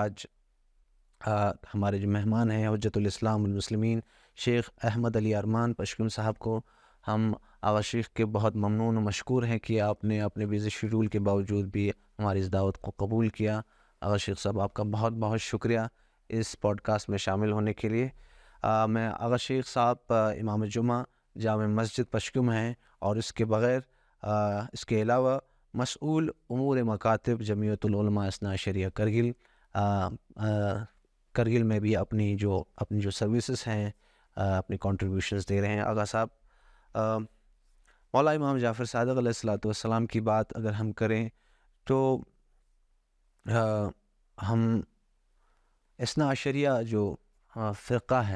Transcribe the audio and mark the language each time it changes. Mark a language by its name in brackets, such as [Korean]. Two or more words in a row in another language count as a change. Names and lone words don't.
[Urdu] آج ہمارے جو مہمان ہیں حجت الاسلام المسلمین شیخ احمد علی ارمان پشکم صاحب کو ہم آغا شیخ کے بہت ممنون و مشکور ہیں کہ آپ نے اپنے [English] busy schedule [Urdu] کے باوجود بھی ہماری اس دعوت کو قبول کیا۔ آغا شیخ صاحب، آپ کا بہت بہت شکریہ اس پوڈ کاسٹ میں شامل ہونے کے لیے۔ میں آغا شیخ صاحب امام جمعہ جامع مسجد پشکم ہیں، اور اس کے علاوہ مسئول امور مکاتب جمعیت العلماء اثنا عشریہ کرگل میں بھی اپنی جو سروسز ہیں اپنی کنٹریبیوشنز دے رہے ہیں۔ آغا صاحب، مولا امام جعفر صادق علیہ السلام کی بات اگر ہم کریں تو ہم اثنا عشریہ جو فرقہ ہے